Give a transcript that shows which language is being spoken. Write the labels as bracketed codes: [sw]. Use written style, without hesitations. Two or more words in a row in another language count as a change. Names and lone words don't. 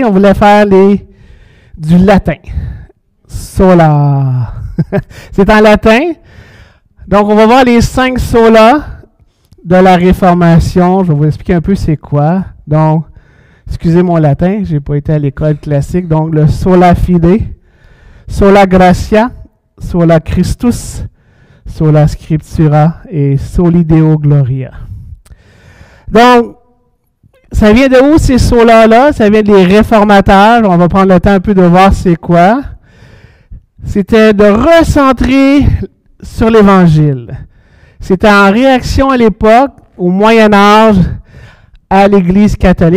[fr] On voulait faire du latin. Sola. C'est en latin. Donc, on va voir les 5 solas de la Réformation. Je vais vous expliquer un peu c'est quoi. Donc, excusez mon latin, je n'ai pas été à l'école classique. Donc, le [la] sola fide, sola gratia, sola Christus, sola scriptura et soli Deo gloria. [fr] Donc, ça vient de où ces solas-là? Ça vient des réformateurs. On va prendre le temps un peu de voir c'est quoi. C'était de recentrer sur l'Évangile. C'était en réaction à l'époque, au Moyen Âge, à l'Église catholique.